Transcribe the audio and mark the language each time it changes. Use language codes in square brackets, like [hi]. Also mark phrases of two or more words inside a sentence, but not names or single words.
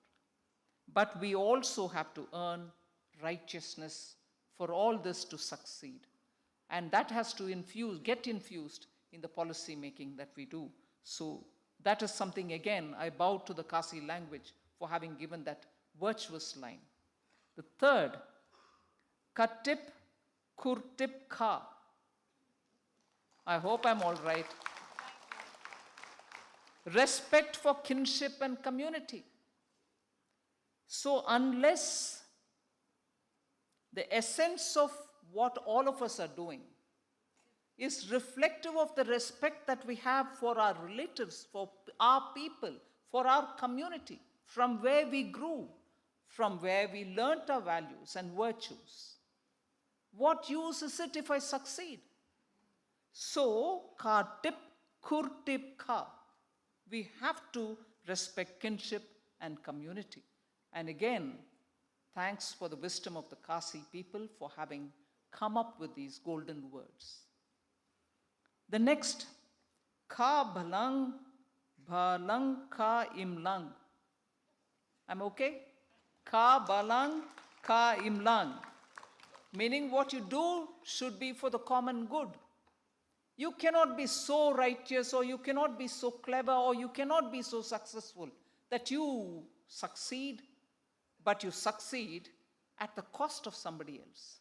[en] But we also have to earn righteousness for all this to succeed. And that has to get infused in the policy making that we do. So that is something, again, I bow to the Kasi language for having given that virtuous line. The third, [kha] katip kurtip ka. [en] I hope I'm all right. Respect for kinship and community. So unless the essence of what all of us are doing is reflective of the respect that we have for our relatives, for our people, for our community, from where we grew, from where we learnt our values and virtues, what use is it if I succeed? So, [kha] ka tip kur tip ka. [en] We have to respect kinship and community. And again, thanks for the wisdom of the Kasi people for having come up with these golden words. The next, [kha] ka bhalang bhalang ka imlang. [en] I'm okay? [kha] Ka balang ka imlang. [en] Meaning what you do should be for the common good. You cannot be so righteous, or you cannot be so clever, or you cannot be so successful that you succeed, but you succeed at the cost of somebody else.